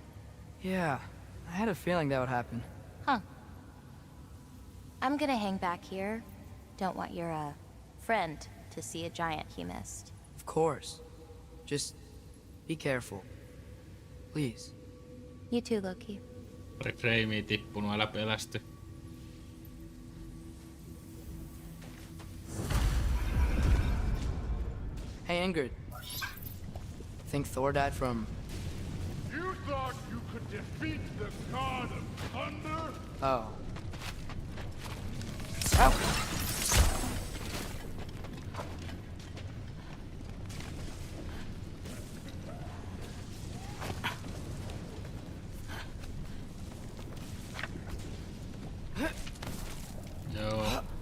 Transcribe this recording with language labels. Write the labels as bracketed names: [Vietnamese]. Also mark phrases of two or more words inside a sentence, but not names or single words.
[English] Yeah, I had a feeling that would happen. Huh. I'm gonna hang back here. Don't want your, friend to see a giant he missed. Of course. Just be careful. Please. You too, Loki. [Finnish] Pari freimiä tippunut, älä pelästy. [English] Hey, Ingrid. Think Thor died from... You thought you could defeat the god of thunder? Oh. Ow! [Finnish] Joo.